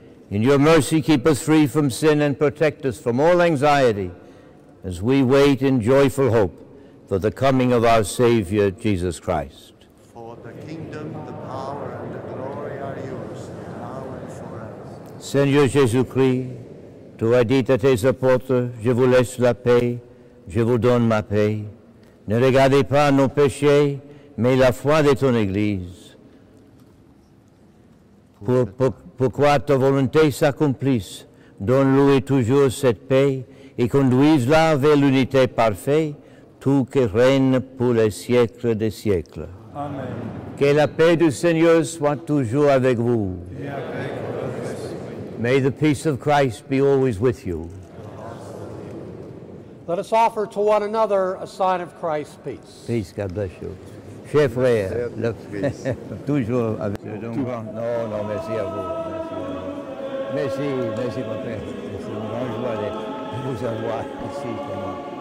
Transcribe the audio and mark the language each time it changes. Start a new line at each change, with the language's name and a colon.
English: In your mercy, keep us free from sin and protect us from all anxiety as we wait in joyful hope for the coming of our Savior, Jesus Christ. For the kingdom, the power, and the glory are yours, now and forever.
French: Seigneur Jésus-Christ, tu as dit à tes apôtres, je vous laisse la paix, je vous donne ma paix. Ne regardez pas nos péchés, mais la foi de ton Église. Pour que ta volonté s'accomplisse, donne-lui toujours cette paix et conduise-la vers l'unité parfaite, tout qui règne pour les siècles des siècles. Amen. Que la paix du Seigneur soit toujours avec vous. Et avec votre esprit.
English: May the peace of Christ be always with you. Let us offer to one another a sign of Christ's peace. Peace, God bless you.
French: Chers frères, toujours avec non, merci à vous. Merci, mon père. C'est une grande joie de vous avoir ici pour moi.